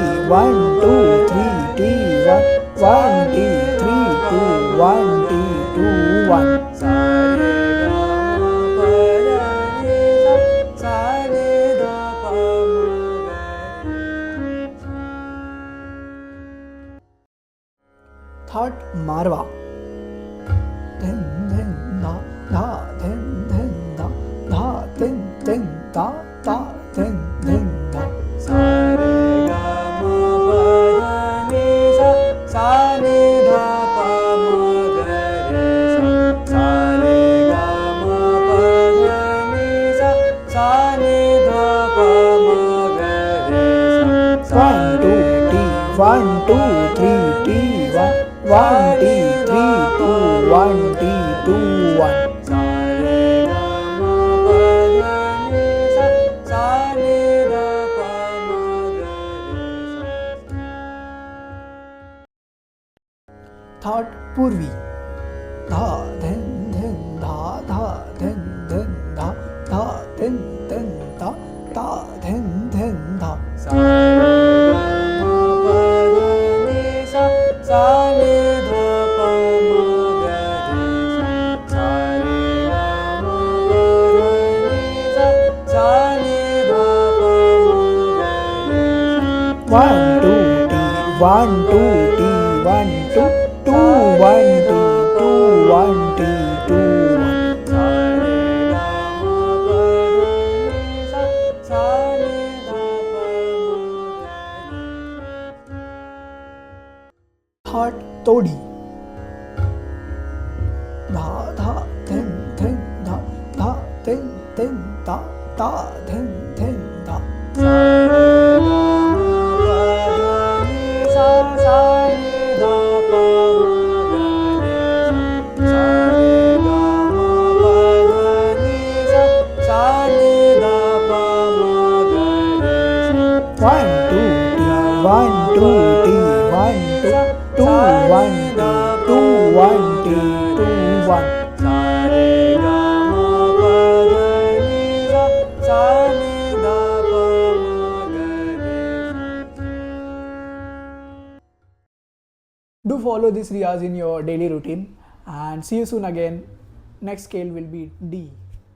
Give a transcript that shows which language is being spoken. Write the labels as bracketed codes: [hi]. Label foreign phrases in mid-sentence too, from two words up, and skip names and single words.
[en] 1 2 3 T 1 1 T 3 2 1 T 2 1. [hi] सा रे ग म प ध नि सा सा नि ध प म ग रे सा. [en] Third Marwa. Then da da then da da then da da then da. [hi] सा रे ग म प ध नि सा नि ध प म ग रे सा. सा रे ग म प ध नि सा नि ध प म ग रे सा. [en] 1 2 T 1 2 3 T 1 1 T 3 2 1 T 2 1. [hi] सा रे ग म प ध नि सा नि ध प म ग रे सा. [en] Third Purvi. Da then da da then da da then da da then da. [hi] सा रे ग म प ध नि सा नि ध प म ग रे सा. सा रे ग म प ध नि सा नि ध प म ग रे सा. [en] 1 2 T 1 2 T 1 2 2 1 T 2 1 T 2 1. [hi] सा रे ग म प ध नि सा नि ध प म ग रे सा. [en] Third Todi. Da da then da da then da da then da. [hi] सा रे ग म प ध नि सा नि ध प म ग रे सा. सा रे ग म प ध नि सा नि ध प म ग रे सा. [en] 1 2 T 1 2 T 1 2 2 1 T 2 1 T 2 1. [hi] सा रे ग म प ध नि सा नि ध प म ग रे सा. [en] Do follow this riyaz in your daily routine and see you soon again. Next scale will be D.